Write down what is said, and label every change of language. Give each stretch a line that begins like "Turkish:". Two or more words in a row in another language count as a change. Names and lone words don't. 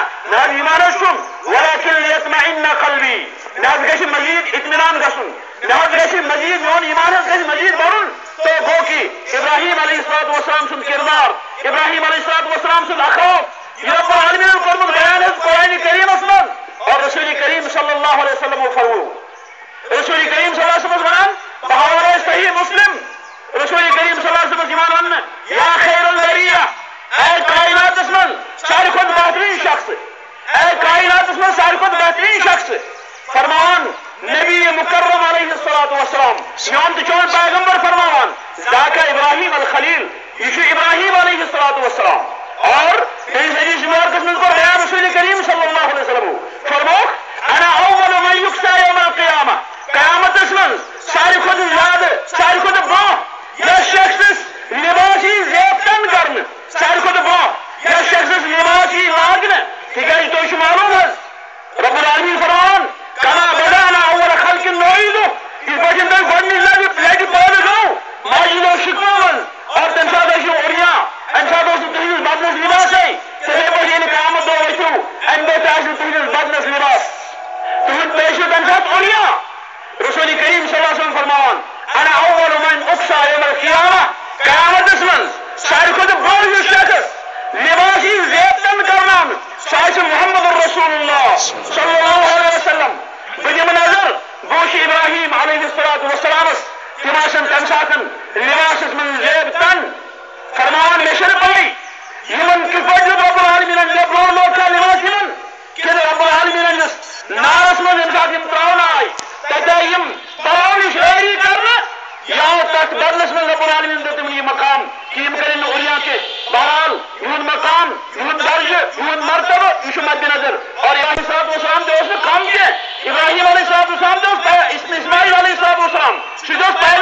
Kashmiri: ناز ایمان شم
Arabic: ولكن ليطمئن قلبي
Kashmiri: ناز گژھِ مزید اطمینان گژھُن ناز گژھِ مزید میون ایمان گژھِ مزید بڑھُن تو گو کہ ابراہیم علیہ السلام سُنٛد کردار ابراہیم علیہ السلام سُنٛد اخلاق یہ رب العالمین کوٚرمُت بیان حظ قرآن کریمس منٛز اور رسول کریم صلی اللہ علیہ وسلم فرمو رسول کریم صلی اللہ علیہ وسلم ونان بحوالہ صحیح مسلم رسول کریم صلی اللہ علیہ وسلم ایمان ون
Arabic: یا خیر البریہ
Kashmiri: اے کائنات من ساروی کھۄتہٕ بہترین شخص اے کائنات من ساروی کھۄتہٕ بہترین شخص فرمان نبی مکرم علیہ السلام میون تو چون پیغمبر فرمان
Arabic: ذاک ابراہیم الخلیل
Kashmiri: یہ ابراہیم علیہ السلام اور حدیث مبارکس من کو بیان رسول کریم صلی اللہ علیہ وسلم فرموک
Arabic: انا اول من یکسا یوم القیامہ
Kashmiri: قیامت من ساروی کھۄتہٕ زیادٕ ساروی کھۄتہٕ برونٛہہ یس شخصس لباسی زیبتن کرن ساروی کھۄتہٕ برونٛہہ یس شخصس لباسی لاگن تکیازِ تۄہہِ چھُ معلوم حظ رب العالمین فرمان
Arabic: کما بدانا اول خلق نعیدہ
Kashmiri: اس پٲٹھۍ تۄہہِ گۄڈنِچ لٹہِ پٲدٕ گوٚو ماجد و شکمو منٛز اور تمہِ ساتہٕ ٲسِو عریاں امہِ ساتہٕ اوس نہٕ تُہٕنٛدِس بدنس لباسے تِتھے پٲٹھۍ ییٚلہِ قیامت دۄہ ؤتھِو امہِ دۄہ تہِ آسہِ نہٕ تُہٕنٛدِس بدنس لباس تُہُنٛد تُہۍ ٲسِو تمہِ ساتہٕ عریاں رسول کریم صلی اللہ علیہ وسلم فرمان
Arabic: انا اول من اقصى يوم القیامہ
Kashmiri: قیامتس منٛز ساروی کھۄتہٕ بوٚڑ یُس شخص لباسی زیبتن کرنان سُہ آسہِ محمد رسول اللہ صلی اللہ علیہ وسلم بہٕ دِمہٕ نظر بہٕ وٕچھِ ابراہیم علیہ السلامس تِم آسن تمہِ ساتہٕ لباسس منٛز زیبتن فرمان مےٚ چھنہٕ پَے یِمن کِتھ پٲٹھۍ دیُت رب العالمیٖنن مےٚ برونٛہہ لوگ کانٛہہ لباس یِمن کِنہٕ رب العالمیٖنس نارس منٛز ییٚمہِ ساتہٕ یِم تراونہٕ آیہِ تتہِ آیہِ یِم تراونٕچ ٲری کرنہٕ یا تتھ بدلس منٛز رب العالمیٖن دیُت تِمن یہِ مقام کہ یِم کرن نہٕ عریاں کینٛہہ بہرحال یِہُنٛد مقام یِہُنٛد درجہٕ یِہُنٛد مرتبہٕ یہِ چھُ مدِ نظر اور ابراہیم علیہ السلام تہِ اوس نہٕ کم کینٛہہ ابراہیم علیہ السلام تہِ اوس اسماعیل علیہ السلام سُہ تہِ اوس